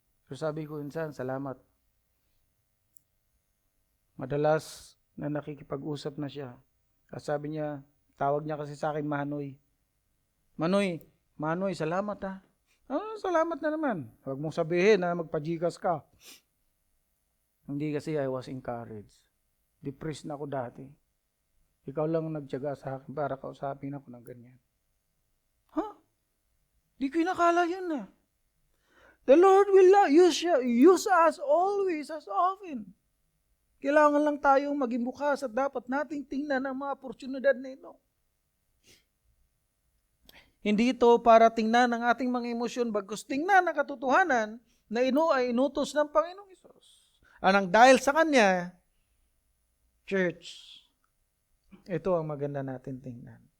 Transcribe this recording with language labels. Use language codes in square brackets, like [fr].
[tl] So sabi ko, insan, salamat. Madalas na nakikipag-usap na siya. At sabi niya, tawag niya kasi sa akin Manoy. Manoy, salamat ha. Salamat na naman. Huwag mong sabihin na magpajikas ka. Hindi kasi [en] I was encouraged. [tl] Depressed na ako dati. Ikaw lang nagtiyaga sa akin para kausapin ako ng ganyan. Di ko inakala yun na. [en] The Lord will use us always as often. [tl] Kailangan lang tayong maging bukas at dapat nating tingnan ang mga oportunidad na ito. Hindi ito para tingnan ang ating mga emosyon, bagkus tingnan ang katotohanan na ay inutos ng Panginoong Hesus. Anang dahil sa Kanya, church, ito ang maganda natin tingnan.